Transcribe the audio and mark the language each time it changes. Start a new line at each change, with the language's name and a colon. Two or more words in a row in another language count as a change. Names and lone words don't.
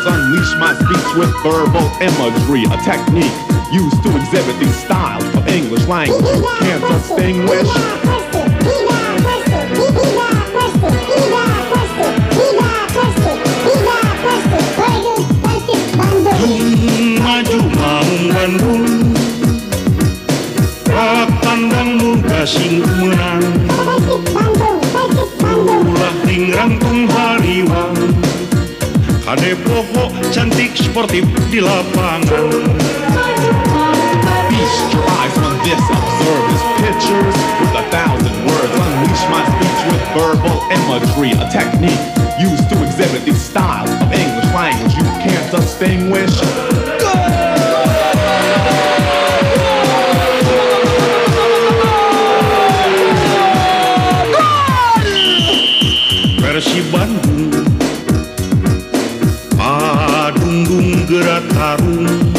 English: Unleash my speech with verbal imagery, a technique used to exhibit the style of English language you can't distinguish.
Sundanese: Maju mang Bandung. Rak tandang muga sing menang. Ulah ringrang tung hariwang. Kade pokok cantik sportif di lapangan.
English: Feast your eyes on this, observe this pictures with 1,000 words. Unleash my speech with verbal imagery, a technique used to exhibit the style of English language you can't distinguish.
Sundanese: Persib Bandung. Padunggung gerak tarung.